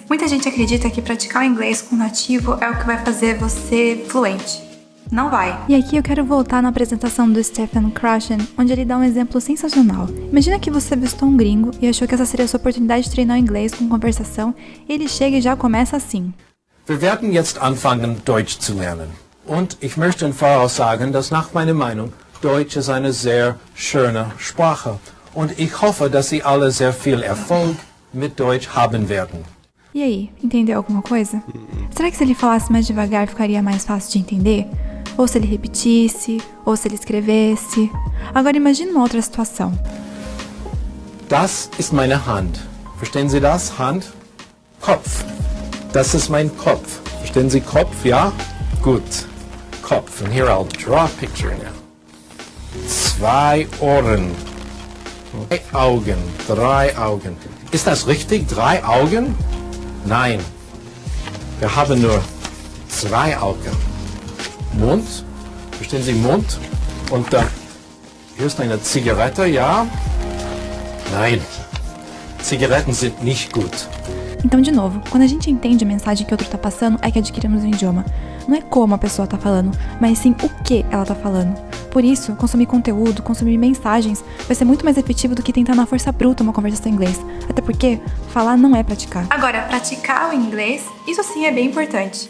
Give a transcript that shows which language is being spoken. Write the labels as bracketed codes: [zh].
[pt] Muita gente acredita que praticar o inglês com nativo é o que vai fazer você fluente. Não vai. E aqui eu quero voltar na apresentação do Stephen Krashen, onde ele dá um exemplo sensacional. Imagina que você visitou um gringo e achou que essa seria a sua oportunidade de treinar o inglês com conversação, e ele chega e já começa assim. [de] Wir werden jetzt anfangen, Deutsch zu lernen. Und ich möchte im Voraus sagen, dass nach meiner Meinung Deutsch ist eine sehr schöne Sprache. Und ich hoffe, dass Sie alle sehr viel Erfolg mit Deutsch haben werden. [pt] E aí, entendeu alguma coisa? Será que se ele falasse mais devagar ficaria mais fácil de entender? Ou se ele repetisse, ou se ele escrevesse. Agora imagine uma outra situação. [de] Das ist meine Hand. Verstehen Sie das? Hand? Kopf. Das ist mein Kopf. Verstehen Sie Kopf? Ja? Gut. Kopf. [en] And here I'll draw a picture now. [de] 2 Ohren. 3 Augen. 3 Augen. Ist das richtig? 3 Augen? Nein. Wir haben nur 2 Augen. Mund, verstehen Sie Mund? Und dann, hier ist eine Zigarette, ja? Nein, Zigaretten sind nicht gut. [pt] Então, de novo, quando a gente entende a mensagem que o outro tá passando, é que adquirimos um idioma. Não é como a pessoa tá falando, mas sim o que ela tá falando. Por isso, consumir conteúdo, consumir mensagens, vai ser muito mais efetivo do que tentar na força bruta uma conversação em inglês. Até porque, falar não é praticar. Agora, praticar o inglês, isso sim é bem importante.